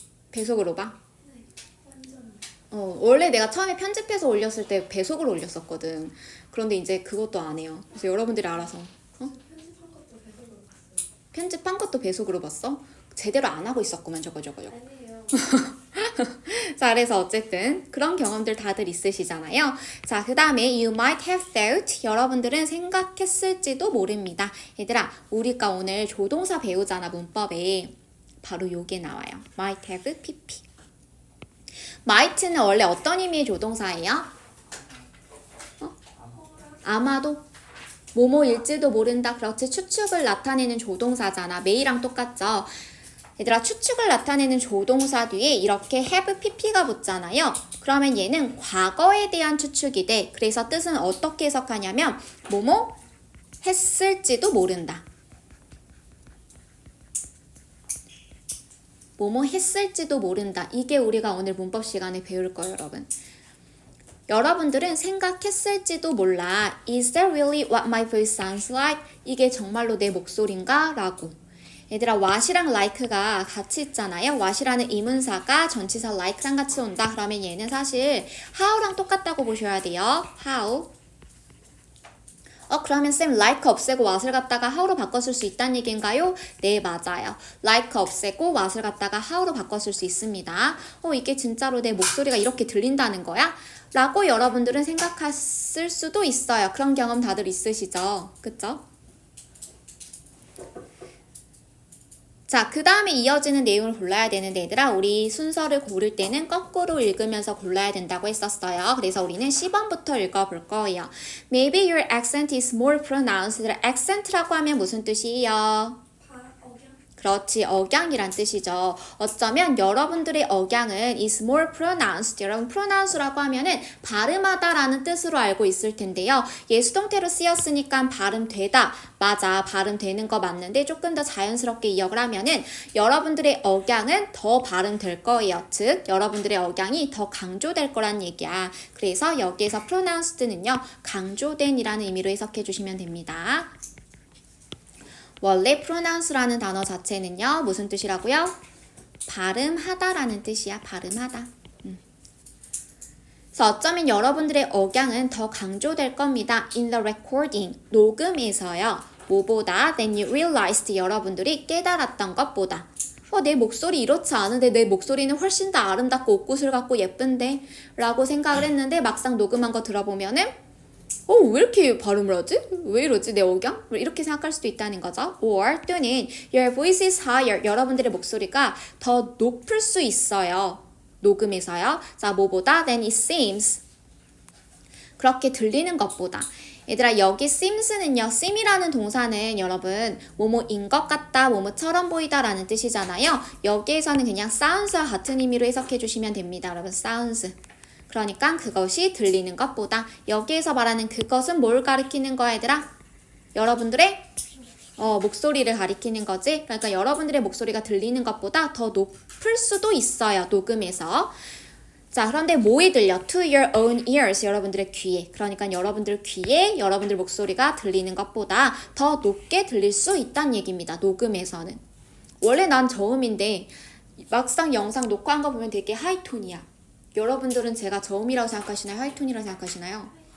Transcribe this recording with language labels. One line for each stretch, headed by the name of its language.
Korean: 배속으로 봐? 원래 내가 처음에 편집해서 올렸을 때 배속으로 올렸었거든. 그런데 이제 그것도 안 해요. 그래서 여러분들이 알아서. 편집한 것도 배속으로 봤어? 제대로 안 하고 있었구만 저거. 자, 그래서 어쨌든 그런 경험들 다들 있으시잖아요. 자, 그 다음에
English: you might have thought.
Korean: 여러분들은 생각했을지도 모릅니다. 얘들아, 우리가 오늘 조동사 배우잖아, 문법에. 바로 요게 나와요.
English: might have pp.
Korean: might는 원래 어떤 의미의 조동사예요? 아마도? 뭐뭐일지도 모른다. 그렇지, 추측을 나타내는 조동사잖아. may랑 똑같죠? 얘들아, 추측을 나타내는 조동사 뒤에 이렇게 have pp가 붙잖아요. 그러면 얘는 과거에 대한 추측이 돼. 그래서 뜻은 어떻게 해석하냐면 뭐뭐 했을지도 모른다. 뭐뭐 했을지도 모른다. 이게 우리가 오늘 문법 시간에 배울 거예요, 여러분. 여러분들은 생각했을지도 몰라.
English: Is that really what my voice sounds like?
Korean: 이게 정말로 내 목소리인가? 라고. 얘들아, what이랑 like가 같이 있잖아요. what이라는 이문사가 전치사 like랑 같이 온다. 그러면 얘는 사실 how랑 똑같다고 보셔야 돼요.
English: how.
Korean: 그러면 쌤 like 없애고 what을 갖다가 how로 바꿨을 수 있다는 얘기인가요? 네, 맞아요. like 없애고 what을 갖다가 how로 바꿨을 수 있습니다. 이게 진짜로 내 목소리가 이렇게 들린다는 거야? 라고 여러분들은 생각했을 수도 있어요. 그런 경험 다들 있으시죠? 그쵸? 자, 그 다음에 이어지는 내용을 골라야 되는데 얘들아, 우리 순서를 고를 때는 거꾸로 읽으면서 골라야 된다고 했었어요. 그래서 우리는 10번부터 읽어볼 거예요.
English: Maybe your accent is more pronounced.
Korean: accent라고 하면 무슨 뜻이에요? 그렇지, 억양이란 뜻이죠. 어쩌면 여러분들의 억양은
English: is more pronounced.
Korean: 여러분, pronounced라고 하면은 발음하다라는 뜻으로 알고 있을 텐데요. 얘 수동태로 쓰였으니까 발음되다. 맞아, 발음되는 거 맞는데 조금 더 자연스럽게 이역을 하면은 여러분들의 억양은 더 발음될 거예요. 즉, 여러분들의 억양이 더 강조될 거란 얘기야. 그래서 여기에서 pronounced는요, 강조된이라는 의미로 해석해 주시면 됩니다. 원래 pronounce라는 단어 자체는요, 무슨 뜻이라고요? 발음하다라는 뜻이야. 발음하다. 그래서 어쩌면 여러분들의 억양은 더 강조될 겁니다.
English: In the recording,
Korean: 녹음에서요. 뭐보다
English: than you realized,
Korean: 여러분들이 깨달았던 것보다. 내 목소리 이렇지 않은데 내 목소리는 훨씬 더 아름답고 옷구슬 같고 예쁜데 라고 생각을 했는데 막상 녹음한 거 들어보면은 왜 이렇게 발음을 하지? 왜 이러지? 내 억양? 이렇게 생각할 수도 있다는 거죠. Or 또는
English: your voice is higher,
Korean: 여러분들의 목소리가 더 높을 수 있어요. 녹음에서요. 자, 뭐보다
English: than it seems,
Korean: 그렇게 들리는 것보다. 얘들아, 여기 seems는요, seem이라는 동사는 여러분 뭐뭐인 것 같다, 뭐뭐처럼 보이다 라는 뜻이잖아요. 여기에서는 그냥 sounds와 같은 의미로 해석해 주시면 됩니다. 여러분, sounds. 그러니까 그것이 들리는 것보다. 여기에서 말하는 그것은 뭘 가리키는 거야, 얘들아? 여러분들의 목소리를 가리키는 거지. 그러니까 여러분들의 목소리가 들리는 것보다 더 높을 수도 있어요, 녹음에서. 자, 그런데 뭐에 들려?
English: To your own ears,
Korean: 여러분들의 귀에. 그러니까 여러분들 귀에 여러분들 목소리가 들리는 것보다 더 높게 들릴 수 있다는 얘기입니다, 녹음에서는. 원래 난 저음인데 막상 영상 녹화한 거 보면 되게 하이톤이야. 여러분들은 제가 저음이라고 생각하시나요? 하이톤이라고 생각하시나요?